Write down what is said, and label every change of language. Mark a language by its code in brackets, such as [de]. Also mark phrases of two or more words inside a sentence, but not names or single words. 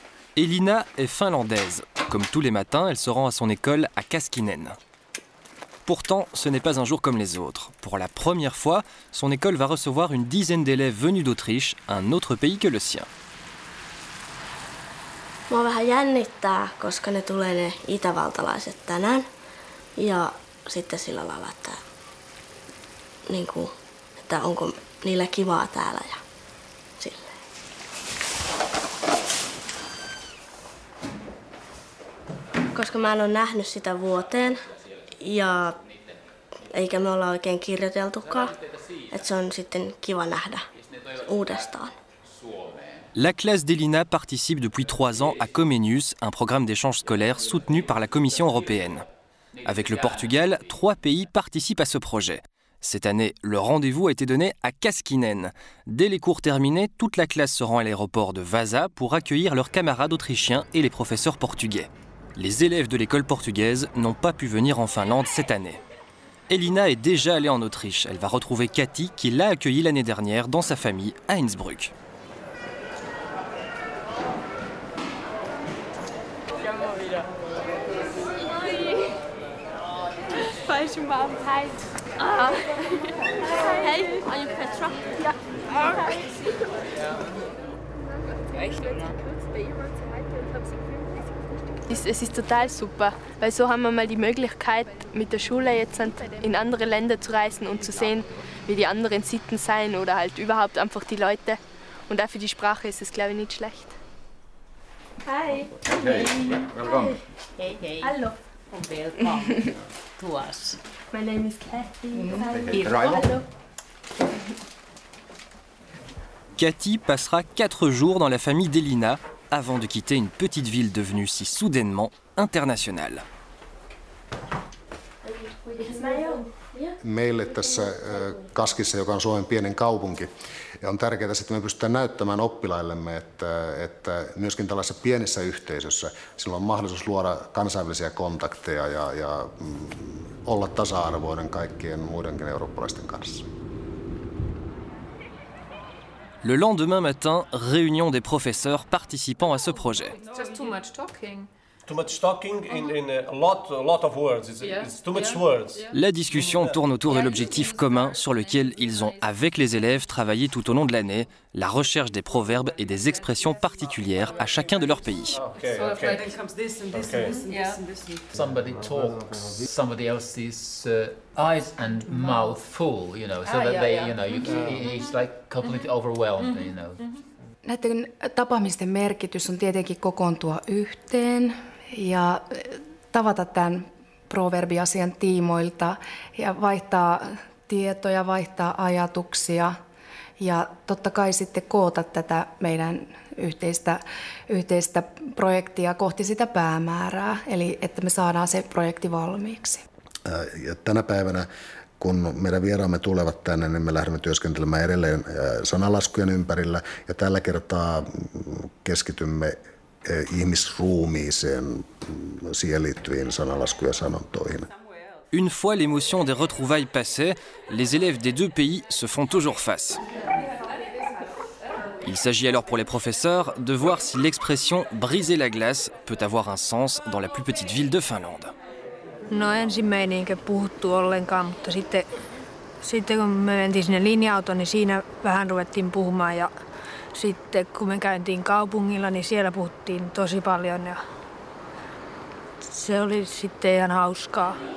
[fr] Elina est finlandaise. Comme tous les matins, elle se rend à son école à Kaskinen. Pourtant, ce n'est pas un jour comme les autres. Pour la première fois, son école va recevoir une dizaine d'élèves venus d'Autriche, un autre pays que le sien. [fi] Mua vähän jännittää, koska ne tulee ne itävaltalaiset tänään. Ja sitten sillä lailla, että onko niillä kivaa täällä ja silleen. Koska mä en ole nähnyt sitä vuoteen ja eikä me olla oikein kirjoiteltukaan, että se on sitten kiva nähdä uudestaan. [fr] La classe d'Elina participe depuis 3 ans à Comenius, un programme d'échange scolaire soutenu par la Commission européenne. Avec le Portugal, 3 pays participent à ce projet. Cette année, le rendez-vous a été donné à Kaskinen. Dès les cours terminés, toute la classe se rend à l'aéroport de Vasa pour accueillir leurs camarades autrichiens et les professeurs portugais. Les élèves de l'école portugaise n'ont pas pu venir en Finlande cette année. Elina est déjà allée en Autriche. Elle va retrouver Kati qui l'a accueillie l'année dernière dans sa famille à Innsbruck. [en] Hej, I'm Petra. [de] Es ist total super, weil so haben wir mal die Möglichkeit, mit der Schule jetzt in andere Länder zu reisen und zu sehen, wie die anderen Sitten sein oder halt überhaupt einfach die Leute. Und auch für die Sprache ist es, glaube ich, nicht schlecht. [en] Hi. Hey, welcome. Hey, hey. [de] Hallo. [en] And welcome to us. My name is Kathy. [de] Hallo. [fr] Kati passera 4 jours dans la famille d'Elina avant de quitter une petite ville devenue si soudainement internationale. [fi] Meille tässä Kaskissa, joka on Suomen pienen kaupunki, on tärkeää, että me pystytään näyttämään oppilaillemme, että myöskin tällaisessa pienessä yhteisössä sillä on mahdollisuus luoda kansainvälisiä kontakteja ja olla tasa-arvoinen kaikkien muidenkin eurooppalaisten kanssa. [fr] Le lendemain matin, réunion des professeurs participant à ce projet. [en] Just too much talking. Too much talking in a lot of words. It's too much words. [fr] La discussion tourne autour de l'objectif commun sur lequel ils ont, avec les élèves, travaillé tout au long de l'année, la recherche des proverbes et des expressions particulières à chacun de leur pays. [en] Somebody talks somebody else's eyes and mouth full, you know, so that they, you know, it's like completely overwhelmed, you know. [fi] Näiden tapaamisten merkitys on tietenkin kokoontua yhteen ja tavata tämän proverbiasian tiimoilta ja vaihtaa tietoja, vaihtaa ajatuksia ja totta kai sitten koota tätä meidän yhteistä projektia kohti sitä päämäärää, eli että me saadaan se projekti valmiiksi. Ja tänä päivänä, kun meidän vieraamme tulevat tänne, niin me lähdemme työskentelemään edelleen sanalaskujen ympärillä. Ja tällä kertaa keskitymme ihmisruumiiseen, siihen liittyviin sanalaskujen ja sanontoihin. [fr] Une fois l'émotion des retrouvailles passée, les élèves des 2 pays se font toujours face. Il s'agit alors pour les professeurs de voir si l'expression « briser la glace » peut avoir un sens dans la plus petite ville de Finlande. [fi] No ensin me ei niinkään puhuttu ollenkaan, mutta sitten kun me mentiin sinne linja-autoon, niin siinä vähän ruvettiin puhumaan. Ja sitten kun me käytiin kaupungilla, niin siellä puhuttiin tosi paljon ja se oli sitten ihan hauskaa.